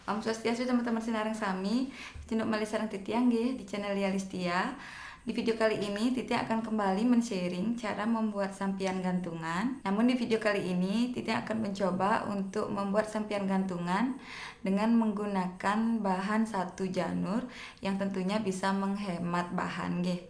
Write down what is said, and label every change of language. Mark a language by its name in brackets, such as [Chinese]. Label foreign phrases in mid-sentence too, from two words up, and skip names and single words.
[Balinese] Om Swastiastu teman-teman sinareng sami, Cenduk Malih sareng Titi nggih [Indonesian] di channel Lia Listia. Di video kali ini Titi akan kembali men-sharing cara membuat sampian gantungan. Namun di video kali ini Titi akan mencoba untuk membuat sampian gantungan dengan menggunakan bahan satu janur yang tentunya bisa menghemat bahan nggih.